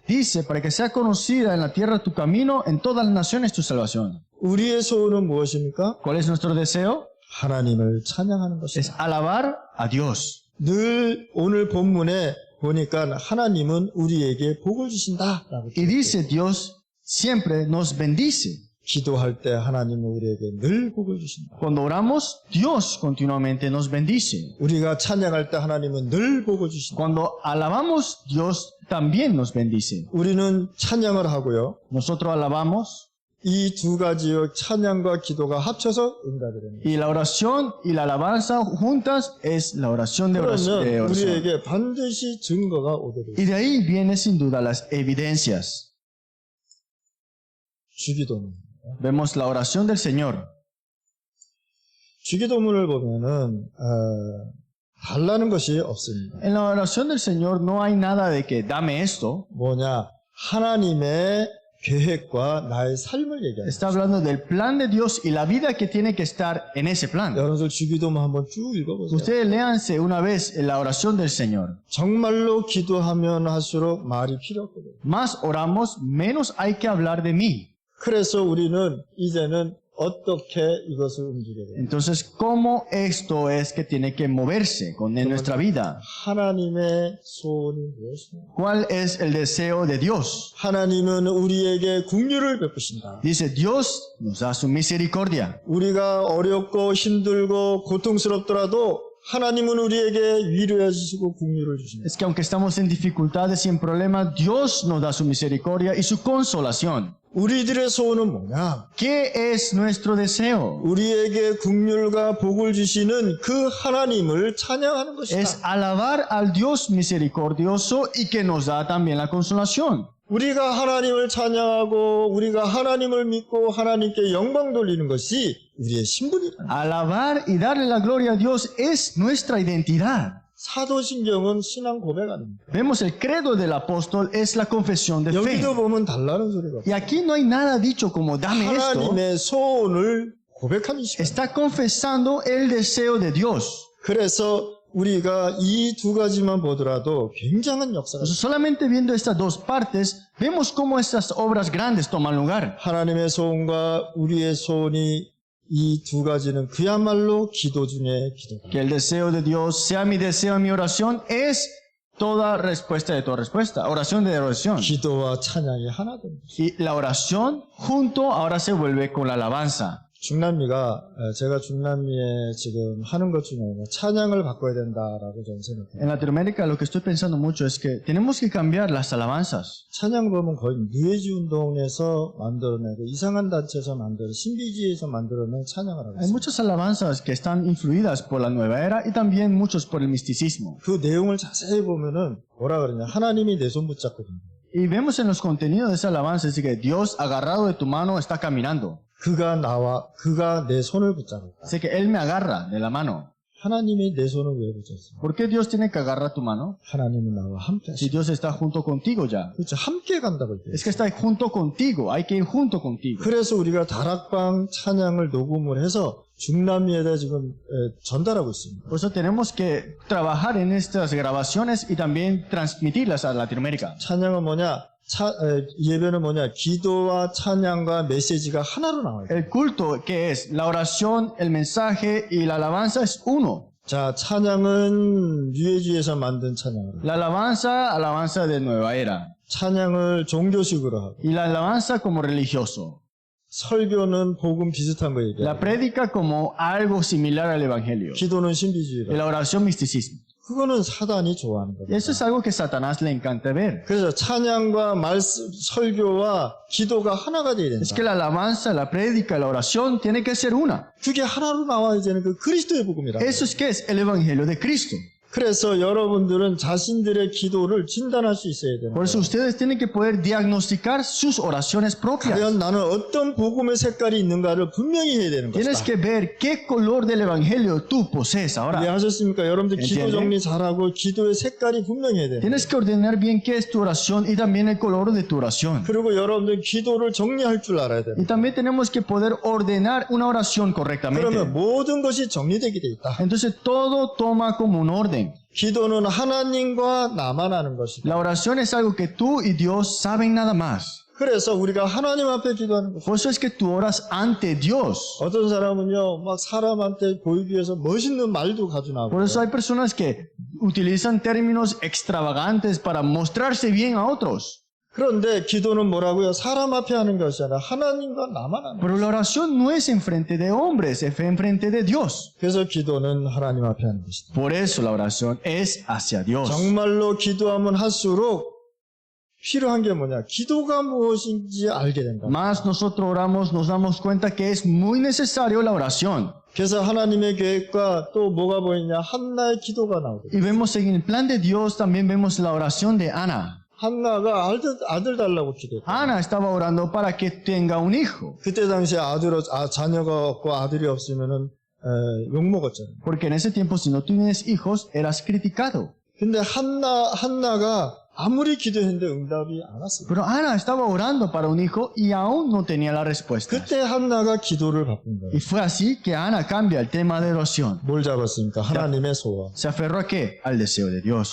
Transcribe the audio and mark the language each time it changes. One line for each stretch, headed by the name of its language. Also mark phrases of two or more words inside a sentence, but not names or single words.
Spanish: Dice, para que sea conocida en la tierra tu camino, en todas las naciones tu salvación.
Korean: 우리의 소원은 무엇입니까?
Spanish: ¿Cuál es nuestro deseo?
Korean: 하나님을 찬양하는
Spanish: Es
Korean: 것입니다.
Spanish: alabar a Dios.
Korean: 늘 오늘 본문에 보니까 하나님은 우리에게 복을 주신다라고.
Spanish: Y dice, Dios siempre nos bendice.
Korean: 기도할 때 하나님은 우리에게 늘 복을 주신다.
Spanish: Cuando oramos, Dios continuamente nos bendice.
Korean: 우리가 찬양할 때 하나님은 늘 복을 주신다.
Spanish: Cuando alabamos, Dios también nos bendice.
Korean: 우리는 찬양을 하고요.
Spanish: Nosotros alabamos
Korean: 이 두 가지의 찬양과 기도가 합쳐서 응답이 됩니다.
Spanish: y la oración y la alabanza juntas es la oración de oración.
Korean: 그러면 우리에게 반드시 증거가 오게 됩니다.
Spanish: Y de ahí vienen sin duda las evidencias.
Korean: 주기도문.
Spanish: Vemos la oración del Señor.
Korean: 주기도문을 보면은 달라는 것이 없습니다.
Spanish: En la oración del Señor no hay nada de que dame esto.
Korean: 뭐냐? 하나님의 계획과 나의 삶을 얘기합니다.
Spanish: Está hablando del plan de Dios y la vida que tiene que estar en ese plan.
Korean: 여러분들 주기도문 한번 쭉 읽어보세요.
Spanish: Ustedes léanse una vez la oración del Señor.
Korean: 정말로 기도하면 할수록 말이 필요 없거든요.
Spanish: Más oramos, menos hay que hablar de mí.
Korean: 그래서 우리는 이제는 어떻게 이것을 움직여야 돼요?
Spanish: Entonces, ¿cómo esto es que tiene que moverse en nuestra vida?
Korean: 하나님의 소원이 무엇이냐?
Spanish: ¿Cuál es el deseo de Dios?
Korean: 하나님은 우리에게 긍휼을 베푸신다.
Spanish: Dice, Dios nos da su misericordia.
Korean: 우리가 어렵고 힘들고 고통스럽더라도 하나님은 우리에게 위로해 주시고 긍휼을 주신다.
Spanish: Es que aunque estamos en dificultades y en problemas, Dios nos da su misericordia y su consolación.
Korean: 우리들의 소원은 뭐냐?
Spanish: ¿Qué es nuestro deseo?
Korean: 우리에게 긍휼과 복을 주시는 그 하나님을 찬양하는 것이다.
Spanish: Es alabar al Dios misericordioso y que nos da también la consolación.
Korean: 우리가 하나님을 찬양하고 우리가 하나님을 믿고 하나님께 영광 돌리는 것이 우리의 신분이다.
Spanish: Alabar y darle la gloria a Dios es nuestra identidad.
Korean: 사도신경은 신앙 고백 아닙니다.
Spanish: Vemos el credo del apóstol es la confesión de fe.
Korean: 여기도 보면 달라는 소리가
Spanish: Y aquí no hay nada dicho como dame esto.
Korean: 하나님의 소원을 고백하는 시간.
Spanish: Está confesando el deseo de Dios.
Korean: 그래서 우리가 이 두 가지만 보더라도 굉장한 역사가
Spanish: Entonces, solamente viendo estas dos partes, vemos cómo estas obras grandes toman lugar.
Korean: 하나님의 소원과 우리의 소원이 이 두 가지는 그야말로 기도 중에 기도다.
Spanish: Que el deseo de Dios sea mi deseo, mi oración, es toda respuesta de toda respuesta. Oración de oración.
Korean: 기도와 찬양이 하나 됩니다.
Spanish: Y la oración junto ahora se vuelve con la alabanza.
Korean: 중남미가 제가 중남미에 지금 하는 것 중에 찬양을 바꿔야 된다라고 저는 생각해요.
Spanish: En Latinoamérica lo que estoy pensando mucho es que tenemos que cambiar las alabanzas.
Korean: 찬양 보면 거의 뉴에이지 운동에서 만들어내고 이상한 단체에서 만들어 신비주의에서 만들어낸 찬양을 하고
Spanish: Hay
Korean: 있습니다.
Spanish: muchas alabanzas que están influidas por la nueva era y también muchos por el misticismo.
Korean: 그 내용을 자세히 보면은 뭐라 그러냐 하나님이 내 손 붙잡고 있는 거예요.
Spanish: Y vemos en los contenidos de esa alabanza es que Dios agarrado de tu mano está caminando.
Korean: 그가 내 손을 붙잡았다.
Spanish: Así que Él me agarra de la mano.
Korean: 하나님이 내 손을 왜 붙잡습니까?
Spanish: ¿Por qué Dios tiene que agarrar tu mano?
Korean: 하나님은 나와 함께
Spanish: Si
Korean: 하시고
Spanish: Dios está junto contigo ya.
Korean: 그렇죠. 함께 간다고 했대요.
Spanish: Es que está junto contigo. Hay que ir junto contigo.
Korean: 그래서 우리가 다락방 찬양을 녹음을 해서 중남미에다 지금 전달하고 있습니다.
Spanish: Por eso tenemos que trabajar en estas grabaciones y también transmitirlas a Latinoamérica.
Korean: 찬양은 뭐냐? 예배는 뭐냐? 기도와 찬양과 메시지가 하나로 나와요.
Spanish: El culto, ¿qué es? La oración, el mensaje y la alabanza es uno.
Korean: 자, 찬양은 뉴에이지에서 만든 찬양을.
Spanish: La alabanza, alabanza de nueva era.
Korean: 찬양을 종교식으로 하고.
Spanish: Y la alabanza como religioso.
Korean: 설교는 복음 비슷한 거 얘기해요.
Spanish: La prédica como algo similar al evangelio.
Korean: 기도는
Spanish: Y
Korean: 신비주의로.
Spanish: la oración misticismo.
Korean: 그거는 사단이 좋아하는
Spanish: Y
Korean: 겁니다.
Spanish: eso es algo que Satanás le encanta ver.
Korean: 그래서 찬양과 말씀, 설교와 기도가 하나가 돼야 된다.
Spanish: Es que la alabanza, la prédica, la oración tiene que ser una.
Korean: 그게 하나로 나와야 되는 그 그리스도의 복음이라.
Spanish: Eso es que es el evangelio de Cristo.
Korean: 그래서 여러분들은 자신들의 기도를 진단할 수 있어야 되는
Spanish: Por eso
Korean: 거예요.
Spanish: ustedes tienen que poder diagnosticar sus oraciones propias.
Korean: 과연 나는 어떤 복음의 색깔이 있는가를 분명히 해야 되는
Spanish: Tienes
Korean: 것이다.
Spanish: que ver qué color del evangelio tú posees ahora.
Korean: 이해하셨습니까? 여러분들 기도
Spanish: entiende?
Korean: 정리 잘하고 기도의 색깔이 분명히 해야 돼요.
Spanish: Tienes que ordenar bien qué es tu oración y también el color de tu oración.
Korean: 그리고 여러분들 기도를 정리할 줄 알아야 돼요.
Spanish: Y también tenemos que poder ordenar una oración
Korean: 그러면
Spanish: correctamente.
Korean: 모든 것이 정리되게 돼 있다.
Spanish: Entonces todo toma como un orden.
Korean: 기도는 하나님과 나만 아는 것이다.
Spanish: La oración es algo que tú y Dios saben nada más.
Korean: 그래서 우리가 하나님 앞에 기도하는 것.
Spanish: Por eso es que tú oras ante Dios.
Korean: 어떤 사람은요, 막 사람한테 보이기 위해서 멋있는 말도 가지고 나오고.
Spanish: Por eso hay personas que utilizan términos extravagantes para mostrarse bien a otros.
Korean: 그런데 기도는 뭐라고요? 사람 앞에 하는 것이 아니라 하나님과 나만 하는 것.
Spanish: Pero la oración no es enfrente de hombres, es enfrente de Dios.
Korean: 그래서 기도는 하나님 앞에 하는 것이다.
Spanish: Por eso la oración es hacia Dios.
Korean: 정말로 기도하면 할수록 필요한 게 뭐냐? 기도가 무엇인지 알게 된다.
Spanish: Más nosotros oramos, nos damos cuenta que es muy necesario la oración.
Korean: 그래서 하나님의 계획과 또 뭐가 보이냐? 한나의 기도가 나오거든요.
Spanish: Y vemos en el plan de Dios, también vemos la oración de Ana.
Korean: 한나가 아들 달라고 기도했다.
Spanish: Ana estaba orando para que tenga un hijo.
Korean: 그때 당시에 자녀가 없고 아들이 없으면은 욕먹었잖아요.
Spanish: Porque en ese tiempo, si no tienes hijos, eras criticado.
Korean: 근데 한나가 아무리 기도했는데 응답이 안 왔어요.
Spanish: Pero Ana estaba orando para un hijo y aún no tenía la respuesta.
Korean: 그때 한나가 기도를 바꾼 거예요.
Spanish: Y fue así que Ana cambia el tema de oración.
Korean: 뭘 잡았습니까? 하나님의 소원.
Spanish: Se aferró a qué? Al deseo de Dios.